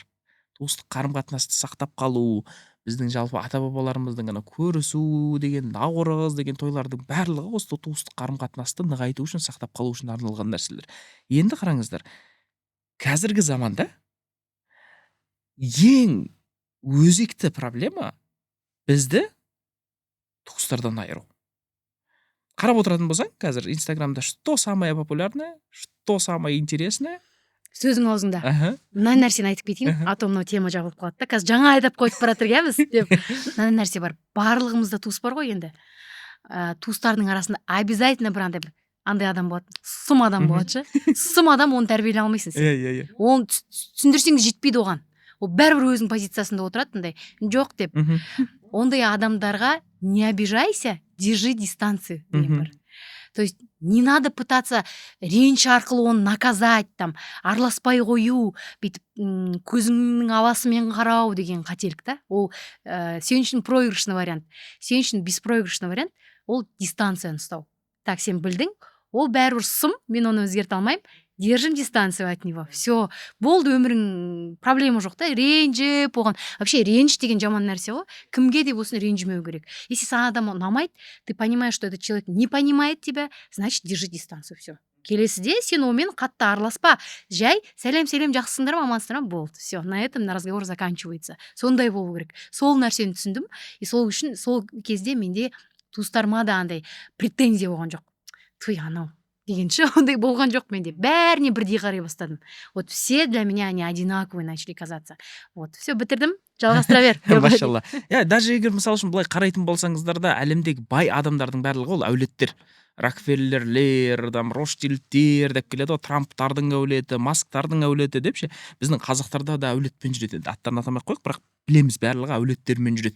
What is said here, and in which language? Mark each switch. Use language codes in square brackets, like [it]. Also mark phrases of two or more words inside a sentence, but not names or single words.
[kk] Туыстық қарым-қатынасты сақтап қалу, біздің жалпы ата-бабаларымыздың ғана көрісу деген, наурыз деген тойлардың барлығы осы туыстық қарым-қатынасты нығайту үшін, сақтап қалу үшін арналған нәрселер. Енді қараңыздар, қазіргі заманда ең өзекті проблема бізді туыстардан айыру. Қарап отыратын болсаң, қазір Инстаграмда [ru] что самое популярное, что самое интересное. [kk] Сөзің аузыңда. Аха. Мына нәрсені айтып кетейін, [ru] а то [kk] мынау тема жабылып қалады да. Қазір жаңа айтып қойып бара жатырмыз деп. Мына нәрсе бар. Барлығымызда туыс бар ғой енді. Туыстардың арасында обязательно бір андай адам болады. Сұм адам болады ше. Сұм адам, оны тәрбиелей алмайсың сен. Иә. Оны түсіндірсең де жетпейді оған. Ол бәрібір өзінің позициясында отырады, андай жоқ деп. Ондай адамдарға [ru] не обижайся, держи дистанцию [kk] деген бар. [ru] То есть не надо пытаться [kk] реніш арқылы оны наказать, там, араласпай қою, бүйтіп көзіңнің ауасымен қарау деген қателік та. Ол сен үшін [ru] проигрышный вариант. [kk] Сен үшін [ru] беспроигрышный вариант, [kk] ол дистанцияны ұстау. Так, сен білдің, ол бәрібір сұм, мен оны өзгерте алмаймын. [ru] Держим дистанцию от него. Все, [kk] болды, өмірің проблема жоқ та, ренжіп оған. Вообще реніш деген жаман нәрсе ғой. Кімге де болсын ренжімеу керек. Если саған адам ұнамайды, [ru] ты понимаешь, что этот человек не понимает тебя, значит, держи дистанцию. Все. [kk] Келесіде сен онымен қатты араласпа. Жай сәлем жақсысыңдар ма, амансыңдар ма, болды. [ru] Все, на этом разговор заканчивается. [kk] Сондай болу керек. Сол нәрсені түсіндім. И сол үшін сол кезде менде туыстарыма да андай претензия болған жоқ. Туй, анау дегенше ондай болған жоқ менде. Бәріне бірдей қарай бастадым. [ru] Вот все для меня они одинаковые начали казаться. Вот, все, [kk] бітірдім. Жалғастыра бер. Машалла. Даже егер мысалы үшін былай қарайтын болсаңыздар да, әлемдегі бай адамдардың барлығы ол әулеттер. Рокфеллерлер, Ротшильдтер деп келеді ғой, Трамптардың әулеті, Масктардың әулеті деп ше. Біздің қазақтарда да әулетпен жүреді. Аттарын атамай қойық, бірақ білеміз барлығы әулеттермен жүреді.